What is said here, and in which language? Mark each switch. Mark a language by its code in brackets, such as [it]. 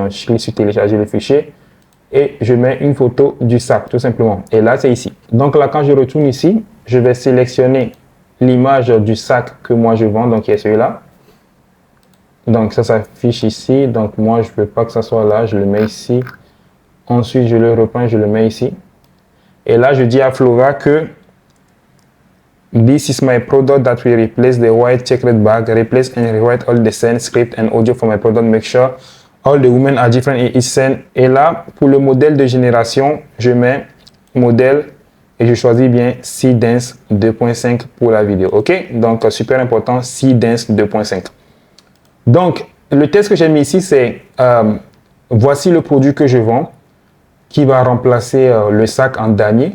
[fr] Je clique sur télécharger le fichier et je mets une photo du sac tout simplement. Et là, c'est ici. Donc là, quand je retourne ici, je vais sélectionner l'image du sac que moi je vends, donc qui est celui-là. Donc ça s'affiche ici. Donc moi, je ne veux pas que ça soit là. Je le mets ici. Ensuite, je le reprends, je le mets ici. Et là, je dis à Flova que [en] this is my product that will replace the white checkered bag, replace and rewrite all the scene, script and audio for my product, make sure all the women are different in each scene. [fr] Et là, pour le modèle de génération, je mets modèle et je choisis bien C-Dance 2.5 pour la vidéo. OK? Donc, super important, C-Dance 2.5. Donc, le test que j'ai mis ici, c'est voici le produit que je vends, qui va remplacer le sac en damier.